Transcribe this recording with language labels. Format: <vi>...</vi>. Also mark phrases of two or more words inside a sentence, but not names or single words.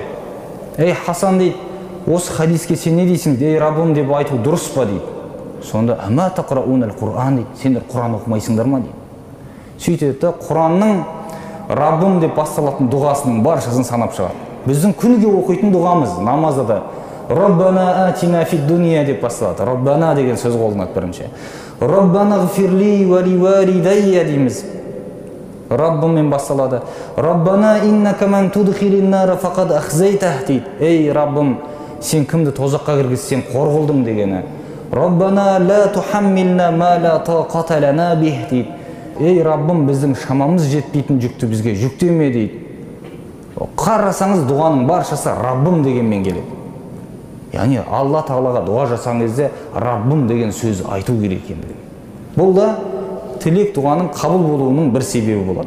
<kk>Ей Хасан дейді, осы хадиске сен не дейсің? Ей Раббым деп айту дұрыс па дейді. Сонда</kk> <ar>أما تقرؤون</ar> <kk>Құран дейді. Сендер Құран оқымайсыңдар ма дейді. Сөйтеді де Құранның Раббым деп басталатын дұғасының баршасын санап шығады. Біздің күніге оқитын дұғамыз намазда да</kk> <ar>ربنا آتنا في الدنيا</ar> <kk>деп басталады. Раббана деген сөз қолданады бірінші.</kk> <ar>ربنا اغفر لي ولوالدي дейміз.</ar> <kk>Раббыммен басталады.</kk> <ar>ربنا إنك من تدخل النار فقد أخزيته дейді.</ar> <kk>Ей Раббым, сен кімді тозаққа кіргізсең қор қылдың дегені.</kk> <ar>ربنا لا تحملنا ما لا طاقة لنا به дейді.</ar> <kk>Ей Раббым, біздің шамамыз жетпейтін жүкті бізге жүктеме дейді. Қарасаңыз дұғаның баршасы Раббым дегенмен келеді. Яғни Алла тағалаға дұға жасаған кезде Раббым деген сөз айту керек екендігі. Бұл да тілек дұғаның қабыл болуының бір себебі болады.</kk>